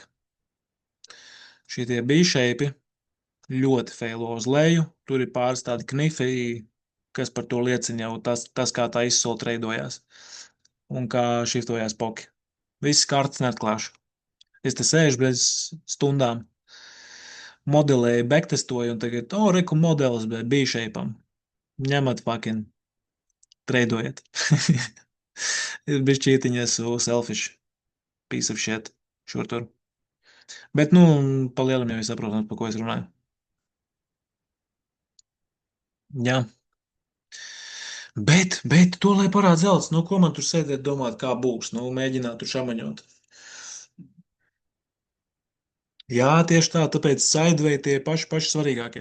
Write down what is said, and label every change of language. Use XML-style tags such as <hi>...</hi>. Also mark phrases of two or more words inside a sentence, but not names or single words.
<lv>Šitie B-shape ļoti feilo uz leju, tur ir pāris tādi knifi, kas par to liecina jau tas kā tā izsole treidojās un kā šiftojās poki. Viss kartas neatklāšu. Es te sēžu bez stundām, modelēju, backtestoju, un tagad, reku modelis, bet bija šeipam. Ņemat fucking, treidojiet. Ir bišķītiņa esmu</lv> <en>selfish, piece of shit,</en> <lv>šur tur. Bet, nu, pa lielam jau es saprotu, par ko es runāju. Jā. Bet, to lai parāda zelts, nu, ko man tur sēdēt domāt, kā būs, nu, mēģināt tur šamaņot. Jā, tieši tā, tāpēc sideway tie paši svarīgākie.</lv>